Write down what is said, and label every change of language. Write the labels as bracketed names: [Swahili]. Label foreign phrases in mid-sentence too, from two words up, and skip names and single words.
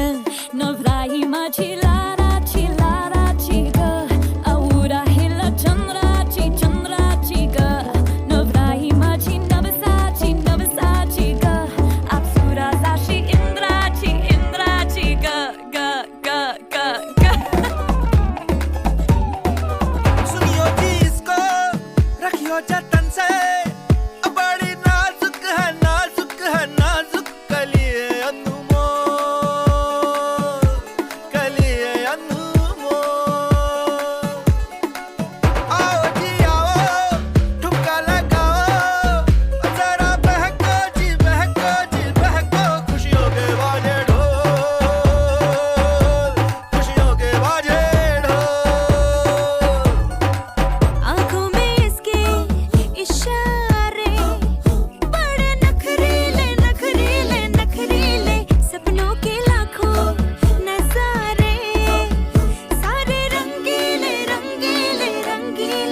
[Marathi] नवराई माझी लाडाची लाडाची ग, आवड हिला चंद्राची चंद्राची ग. नवराई माझी नवसाची नवसाची ग, अप्सरा जाशी इंद्राची इंद्राची ग ग ग ग ग. [Hindi] सुनियो जी इसको, रखियो जतन से, बड़ी नाजुक है नाजुक कलिए अनमोल, कलिए अनमोल। आओ जी आओ, ठुमका लगाओ, जरा बहको जी बहको जी बहको, खुशियों के बाजे ढोल, खुशियों के बाजे ढोल। आँखों में इसके इशारे, बड़े नखरीले नखरीले नखरीले, सपनों के लाखों नजारे, सारे रंगीले रंगीले रंगीले।